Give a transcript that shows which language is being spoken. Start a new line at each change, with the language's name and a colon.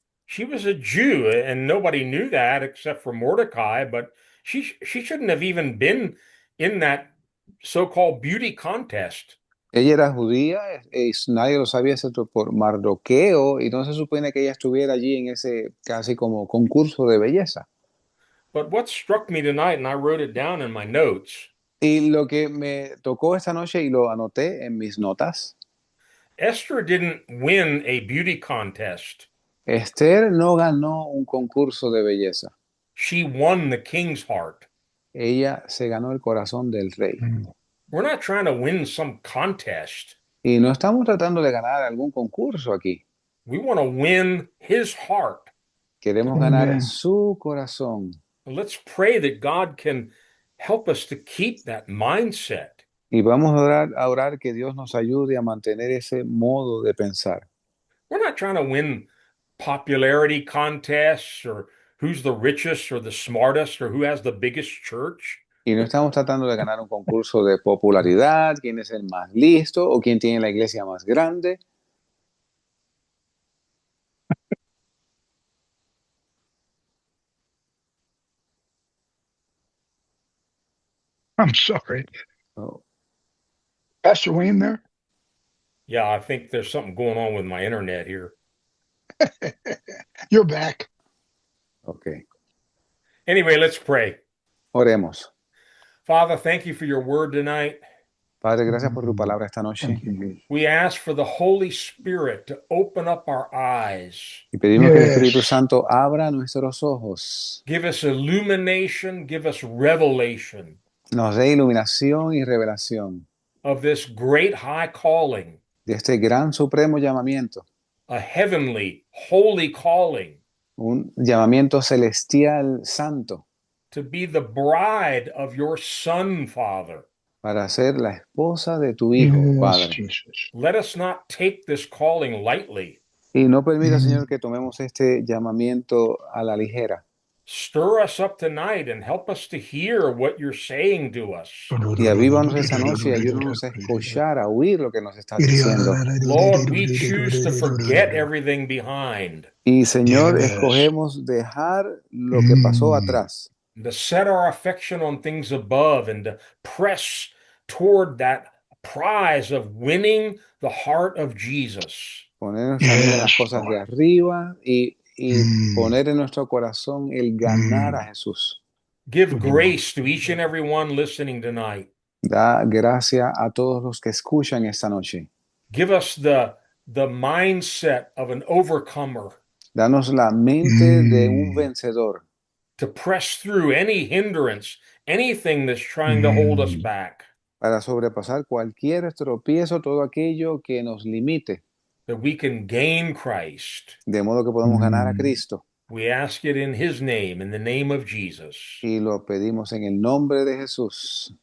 English: She was a Jew, and nobody knew that except for Mordecai, but she shouldn't have even been in that so-called beauty contest.
Spanish: Ella era judía, nadie lo sabía excepto por Mardoqueo, y no se supone que ella estuviera allí en ese casi como concurso de belleza.
English: But what struck me tonight, and I wrote it down in my notes,
Spanish: Y lo que me tocó esta noche, y lo anoté en mis notas,
English: Esther didn't win a beauty contest.
Spanish: Esther no ganó un concurso de belleza.
English: She won the king's heart.
Spanish: Ella se ganó el corazón del rey.
English: We're not trying to win some contest.
Spanish: Y no estamos tratando de ganar algún concurso aquí.
English: We want to win his heart.
Spanish: Queremos ganar
English: Amen.
Spanish: su corazón.
English: Let's pray that God can help us to keep that mindset.
Spanish: Y vamos a orar que Dios nos ayude a mantener ese modo de pensar.
English: We're not trying to win popularity contests or who's the richest or the smartest or who has the biggest church.
Spanish: Y no estamos tratando de ganar un concurso de popularidad, quién es el más listo o quién tiene la iglesia más grande.
English: I'm sorry. Oh, Pastor Wayne there? Yeah, I think there's something going on with my internet here. You're back. ok. Anyway, let's pray.
Spanish: Oremos.
English: Father, thank you for your word tonight.
Spanish: Padre, gracias por tu palabra esta noche.
English: Thank you, Jesus. We ask for the Holy Spirit to open up our eyes,
Spanish: Y pedimos que el
English: Yes.
Spanish: Espíritu Santo abra nuestros ojos,
English: give us illumination, give us revelation
Spanish: nos dé iluminación y revelación
English: of this great high calling,
Spanish: de este gran supremo llamamiento,
English: a heavenly, holy calling
Spanish: un llamamiento celestial santo
English: to be the bride of your Son, Father.
Spanish: para ser la esposa de tu Hijo,
English: Yes,
Spanish: Padre.
English: Jesus. Let us not take this calling lightly.
Spanish: Y no permita, Señor, que tomemos este llamamiento a la ligera.
English: Stir us up tonight and help us to hear what you're saying to us.
Spanish: Y avívanos esta noche y ayúdanos a escuchar, a oír lo que nos estás diciendo.
English: Lord, we choose to forget everything behind,
Spanish: Y, Señor,
English: Yes.
Spanish: escogemos dejar lo que pasó atrás
English: to set our affection on things above and to press toward that prize of winning the heart of Jesus.
Spanish: poner nuestra mente en las
English: Yes,
Spanish: cosas de
English: Lord.
Spanish: arriba y Mm. poner en nuestro corazón el ganar a Jesús.
English: Give grace to each and every one listening tonight.
Spanish: Da gracia a todos los que escuchan esta noche.
English: Give us the mindset of an overcomer
Spanish: Danos la mente de un vencedor
English: to press through any hindrance, anything that's trying to hold us back,
Spanish: para sobrepasar cualquier tropiezo, todo aquello que nos limite,
English: that we can gain Christ.
Spanish: de modo que podamos ganar a Cristo.
English: We ask it in his name, in the name of Jesus.
Spanish: Y lo pedimos en el nombre de Jesús.